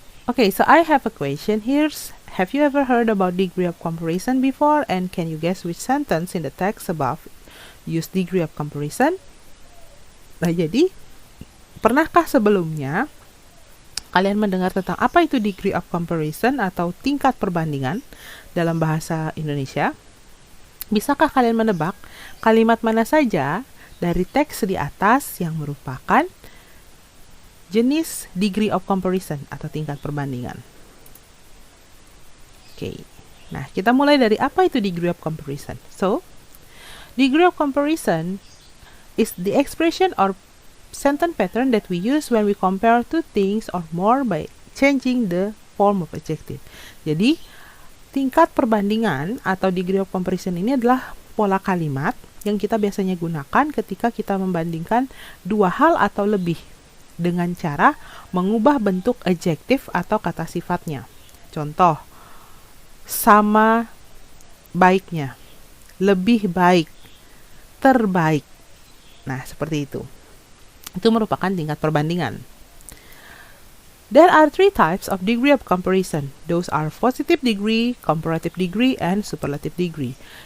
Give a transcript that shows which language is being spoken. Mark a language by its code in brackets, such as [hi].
[en] Okay, so I have a question here. Have you ever heard about degree of comparison before? And can you guess which sentence in the text above use degree of comparison? [id] Nah, jadi pernahkah sebelumnya kalian mendengar tentang apa itu degree of comparison atau tingkat perbandingan dalam bahasa Indonesia? Bisakah kalian menebak kalimat mana saja dari teks di atas yang merupakan jenis degree of comparison atau tingkat perbandingan? Oke, nah kita mulai dari apa itu degree of comparison. [en] So, degree of comparison is the expression or sentence pattern that we use when we compare two things or more by changing the form of adjective. [id] Jadi, tingkat perbandingan atau degree of comparison ini adalah pola kalimat yang kita biasanya gunakan ketika kita membandingkan dua hal atau lebih dengan cara mengubah bentuk adjektif atau kata sifatnya. Contoh, sama baiknya, lebih baik, terbaik. Nah, seperti itu. Itu merupakan tingkat perbandingan. [en] There are 3 types of degree of comparison. Those are positive degree, comparative degree, and superlative degree.